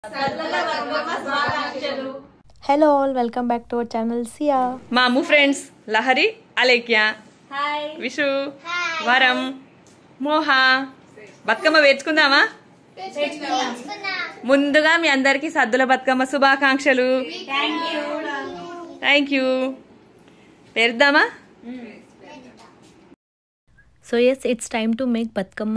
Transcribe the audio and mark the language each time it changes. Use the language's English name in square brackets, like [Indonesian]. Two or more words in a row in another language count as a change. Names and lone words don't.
[English] Hello all, welcome back to our channel Sia. Mamu friends, Lahari, Alekya. Hi. Vishu. Hi. Varam. Moha. [Telugu] బతుకమ్మ వేర్చుకుందామా? ముందుగా మీ అందరికి సద్దుల బతుకమ్మ శుభాకాంక్షలు. [English] thank you. పేరుద్దామా? So yes, it's time to make Bathukamma.